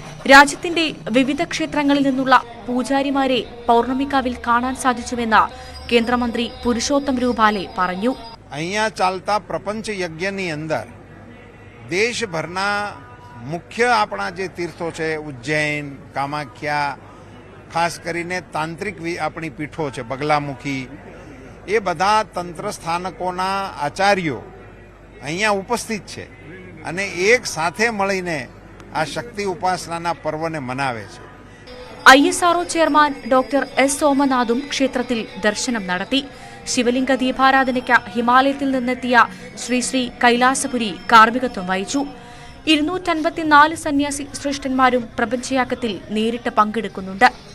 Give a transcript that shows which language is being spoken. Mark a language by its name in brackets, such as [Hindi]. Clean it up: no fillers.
[Malayalam] രാജ്യത്തിന്റെ വിവിധ ക്ഷേത്രങ്ങളിൽ നിന്നുള്ള പൂജാരിമാരെ പൗർണമിക്കാവിൽ കാണാൻ സാധിച്ചുവെന്ന് കേന്ദ്രമന്ത്രി പുരുഷോത്തം രൂപാലെ പറഞ്ഞു. [Gujarati] અહીંયા ચાલતા પ્રપંચ યજ્ઞની અંદર દેશભરના મુખ્ય આપણા જે તીર્થો છે, ઉજ્જૈન, કામાખ્યા, ખાસ કરીને તાંત્રિક આપણી પીઠો છે, બગલામુખી, એ બધા તંત્ર સ્થાનકોના આચાર્યો અહીંયા ઉપસ્થિત છે અને એક સાથે મળીને આ શક્તિ ઉપાસનાના પર્વને મનાવે છે. [Malayalam] ISRO ചെയർമാൻ ഡോക്ടർ എസ് സോമനാഥും ക്ഷേത്രത്തിൽ ദർശനം നടത്തി. ശിവലിംഗ ദീപാരാധനയ്ക്ക് ഹിമാലയത്തിൽ നിന്നെത്തിയ ശ്രീ ശ്രീ കൈലാസപുരി കാർമ്മികത്വം വഹിച്ചു. 254 സന്യാസി ശ്രേഷ്ഠന്മാരും പ്രപഞ്ചയാഗത്തിൽ നേരിട്ട് പങ്കെടുക്കുന്നുണ്ട്.